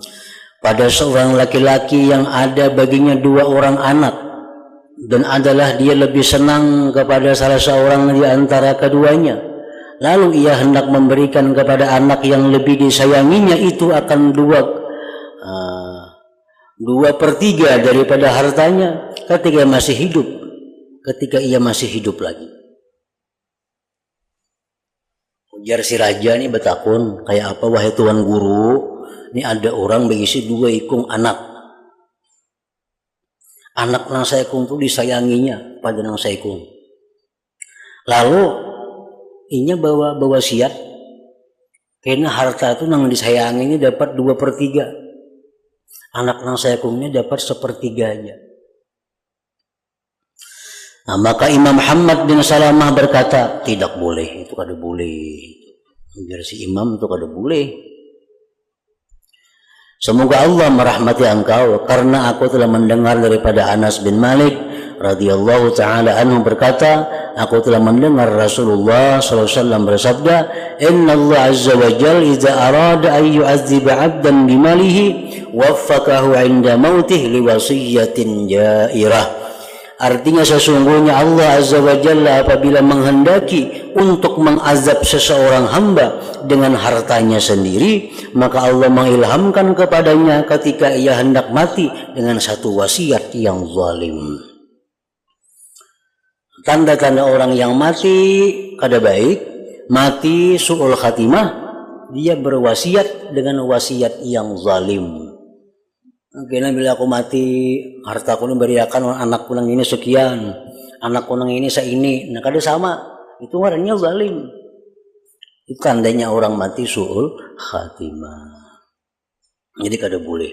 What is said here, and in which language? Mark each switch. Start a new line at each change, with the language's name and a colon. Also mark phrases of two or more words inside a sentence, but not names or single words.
Indonesian: Pada seorang laki-laki yang ada baginya 2 orang anak, dan adalah dia lebih senang kepada salah seorang di antara keduanya, lalu ia hendak memberikan kepada anak yang lebih disayanginya itu akan 2/3 daripada hartanya ketika masih hidup, ketika ia masih hidup lagi.
Banjar: Ujar si raja ini betakun, kayak apa wahai tuan guru? Ini ada orang berisi 2 ikung anak. Anak nang saikung itu disayanginya pada nang saikung. Lalu inya bawa wasiat, karena harta itu nang disayanginya dapat 2/3. Anak nang saikungnya dapat 1/3 aja.
Indonesian: Nah, maka Imam Muhammad bin Salamah berkata, tidak boleh, itu kada boleh. Biar si imam itu kada boleh. Semoga Allah merahmati engkau, karena aku telah mendengar daripada Anas bin Malik
Arabic: رضي الله تعالى عنه
Indonesian: berkata, aku telah mendengar Rasulullah
Arabic: صلى الله عليه وسلم
Indonesian: bersabda,
Arabic: "إن الله عز وجل إذا أراد أن يعذب عبدا بماله وفقه عند موته لوصية جائرة."
Indonesian: Artinya sesungguhnya Allah
Arabic: عز وجل
Indonesian: apabila menghendaki untuk mengazab seseorang hamba dengan hartanya sendiri, maka Allah mengilhamkan kepadanya ketika ia hendak mati dengan satu wasiat yang zalim. Tanda-tanda orang yang mati kada baik, mati
Arabic: سوء الخاتمة,
Indonesian: dia berwasiat dengan wasiat yang zalim.
Banjar: Karena bila aku mati, hartaku ini beriakan anakku nang ini sekian, anakku nang ini seini.
Indonesian: Nah, kada sama, itu orangnya zalim. Itu tandanya orang mati
Arabic: سوء الخاتمة.
Indonesian: Jadi kada boleh.